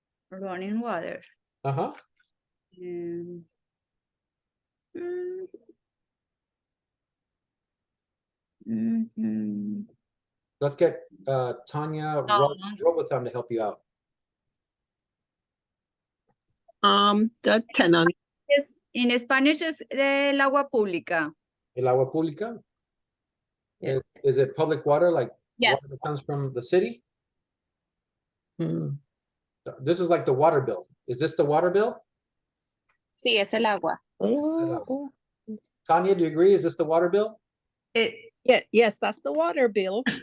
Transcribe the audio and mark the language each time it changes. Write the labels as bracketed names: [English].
[English] Running water. Uh-huh. Mm, mhm. Let's get Tanya Robotham to help you out. The tenant. [Spanish] En Spanish es el agua pública. El agua pública? [English] Yeah. Is it public water, like Yes. water that comes from the city? Mm. This is like the water bill. Is this the water bill? [Spanish] Sí, es el agua. Oh, [English] Tanya, do you agree? Is this the water bill? yeah, yes, that's the water bill.